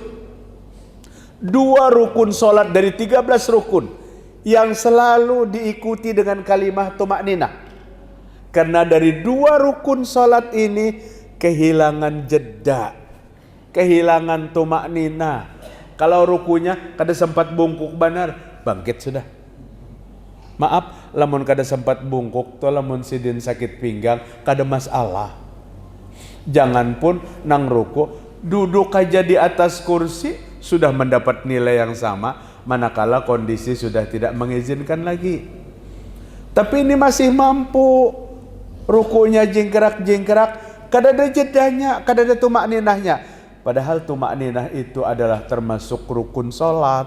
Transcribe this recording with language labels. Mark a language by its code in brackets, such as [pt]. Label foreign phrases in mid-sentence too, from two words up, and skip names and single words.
[id] 2 rukun solat dari 13 rukun yang selalu diikuti dengan kalimah tumakninah. Karena dari 2 rukun solat ini kehilangan jeda, kehilangan tumakninah. [bjn] Kalau rukunya kada sempat bungkuk benar, bangkit sudah. Maaf, lamun kada sempat bungkuk, to lamun sidin sakit pinggang, kada masalah. [id] Jangan pun nang ruku, duduk aja di atas kursi sudah mendapat nilai yang sama, manakala kondisi sudah tidak mengizinkan lagi. Tapi ini masih mampu, rukunya jingkrak-jingkrak, kada ada jedanya, kada ada tumakninahnya. Padahal tumakninah itu adalah termasuk rukun solat.